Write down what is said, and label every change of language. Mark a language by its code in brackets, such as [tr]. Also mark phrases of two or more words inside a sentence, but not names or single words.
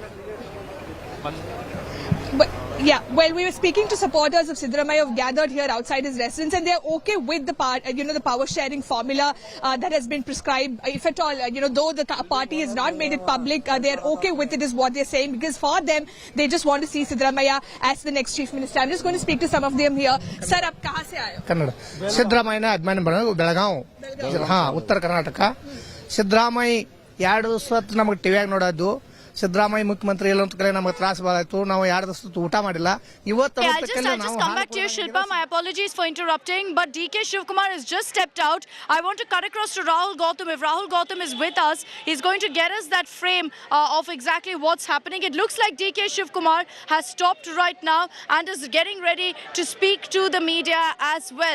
[en] Well, we were speaking to supporters of Siddaramaiah who gathered here outside his residence, and they're okay with the the power sharing formula that has been prescribed. If at all, though the party has not made it public, they're okay with it, is what they're saying, because for them, they just want to see Siddaramaiah as the next chief minister. I'm just going to speak to some of them here. [hi] Sir, आप कहाँ से आए हो? कन्नड़. [kn] सिद्धरामಯ್ಯ ಅಭಿಮಾನಿ ಬೆಳಗಾವಿ. ಉತ್ತರ ಕರ್ನಾಟಕ. ಸಿದ್ದರಾಮಯ್ಯ 2 ವರ್ಷ ನಮಗೆ ಟಿವಿಯಾಗ ನೋಡೋದು. ಸಿದ್ದರಾಮಯ್ಯ ಮುಖ್ಯಮಂತ್ರಿ ಇಲ್ಲ ಅಂತ ಕರೆ ನಮಗೆ ತ್ರಾಸ ಬಾಳಾಯ್ತು. ನಾವು 2 ದಿವಸ ಊಟ ಮಾಡಿಲ್ಲ. ಇವತ್ತು [en] I'll just come back to you, Shilpa. My apologies for interrupting, but DK Shivkumar has just stepped out. I want to cut across to Rahul Gautam. If Rahul Gautam is with us, he's going to get us that frame of exactly what's happening. It looks like DK Shivkumar has stopped right now and is getting ready to speak to the media as well.